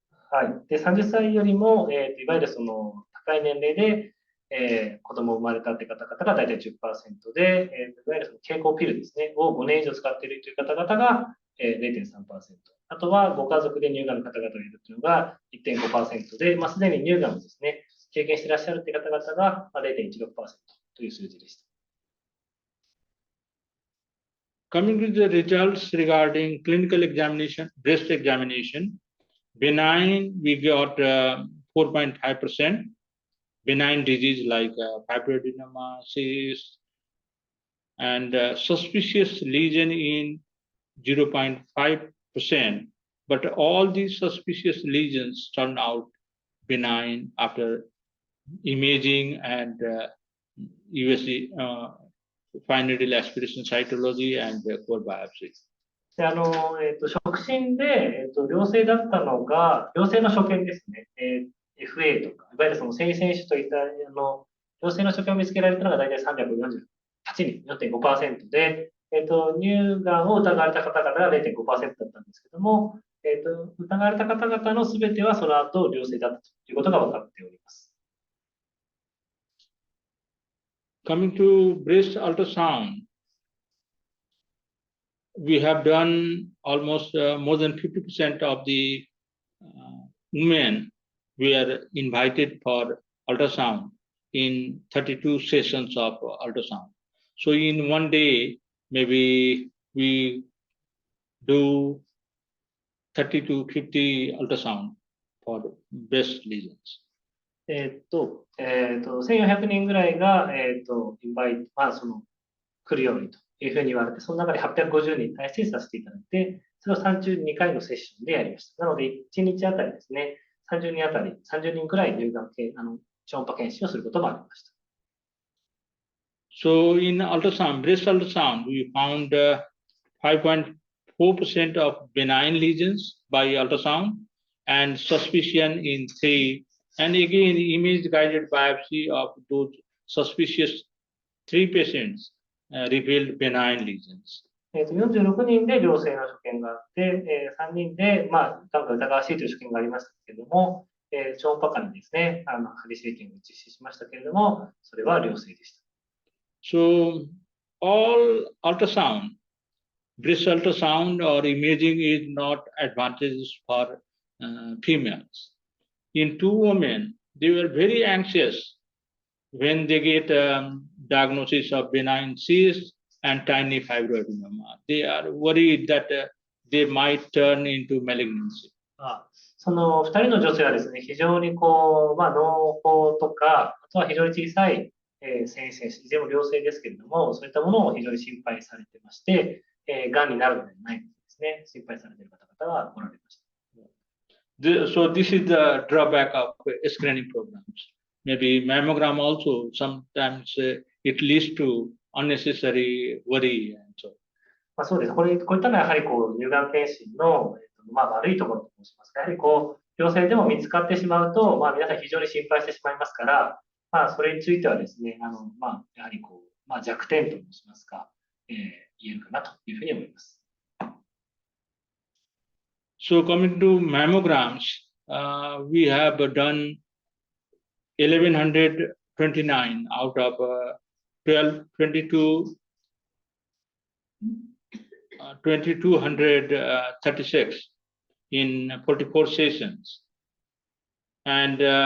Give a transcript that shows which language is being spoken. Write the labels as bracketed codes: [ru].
[ja] はい。で、30歳よりも、いわゆる高い年齢で、子供を生まれたって方々が大体 10% で、いわゆる経口ピルですね、を5年以上使っているという方々が、0.3%。あとは、ご家族で乳がんの方々がいるというのが 1.5% で、すでに乳がんをですね、経験していらっしゃるという方々が 0.16% という数字でした。 [en] Coming to the results regarding clinical examination, breast examination, benign, we got 4.5%. Benign disease like fibroadenoma, cyst, and suspicious lesion in 0.5%. But all these suspicious lesions turn out benign after imaging and USC, fine needle aspiration cytology and core biopsy. [ja] で触診で、良性だったのが、良性の所見ですね。 FA とか、いわゆる性腺腫といった良性の所見を見つけられたのが大体348人、4.5% で、乳がんを疑われた方々が 0.5% だったんですけども、疑われた方々のすべてはその後良性だったということが分かっております。 [en] Coming to breast ultrasound, we have done almost more than 50% of the women were invited for ultrasound in 32 sessions of ultrasound. So in one day, maybe we do 30 to 50 ultrasound for breast lesions. [ja] 1400人ぐらいが、インバイト、来るようにというふうに言われて、その中で850人に対してさせていただいて、それを32回のセッションでやりました。なので、1日あたりですね、30人あたり、30人くらい乳がん超音波検診をすることもありました。 [en] So in ultrasound, breast ultrasound, we found 5.4% of benign lesions by ultrasound and suspicion in 3. And again, image-guided biopsy of those suspicious 3 patients revealed benign lesions. [ja] 46人で良性の所見があって、3人で、疑わしいという所見がありましたけれども、超音波間にですね、針生検を実施しましたけれども、それは良性でした。 [en] So all ultrasound, breast ultrasound or imaging is not advantageous for females. In 2 women, they were very anxious when they get diagnosis of benign cyst and tiny fibroadenoma. They are worried that they might turn into malignancy. [ja] その2人の女性はですね、非常に脳胞とか、あとは非常に小さい性腺腫、いずれも良性ですけれども、そういったものを非常に心配されてまして、がんになるのではないかですね、心配されている方々がおられました。 [en] So this is the drawback of screening programs. Maybe mammogram also sometimes it leads to unnecessary worry and so. [ja] そうです。こういったのはやはり乳がん検診の悪いところと申しますか、やはり良性でも見つかってしまうと、皆さん非常に心配してしまいますから、それについてはですね、やはり弱点と申しますか、言えるかなというふうに思います。 [en] So coming to mammograms, we have done 1129 out of 2236 in 44 sessions. And